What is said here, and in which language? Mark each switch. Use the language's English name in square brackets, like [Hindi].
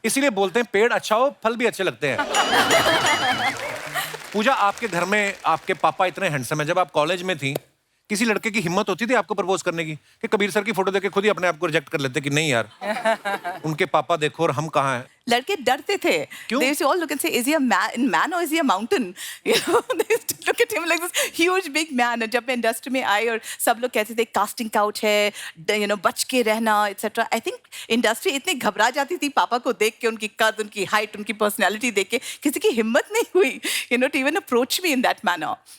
[Hindi] इसीलिए बोलते हैं पेड़ अच्छा हो फल भी अच्छे लगते हैं। पूजा, आपके घर में आपके पापा इतने हैंडसम हैं, जब आप कॉलेज में थी किसी लड़के की हिम्मत होती थी आपको प्रपोज करने की, कि कबीर सर की फोटो देख के खुद ही अपने आप को रिजेक्ट कर लेते कि नहीं यार उनके पापा देखो और हम कहाँ हैं? लड़के डरते थे। क्यों? [English] They used to all look and say, is he a man or is he a mountain? You know, they used to look at him like this huge big man. [Hindi] और जब मैं इंडस्ट्री में आई और सब लोग कहते थे कास्टिंग काउच है, you know, बच के रहना, etc. I think इंडस्ट्री इतनी घबरा जाती थी पापा को देख के, उनकी कद, उनकी हाइट, उनकी पर्सनैलिटी देख के, किसी की हिम्मत नहीं हुई, you know, [English] to even approach me in that manner.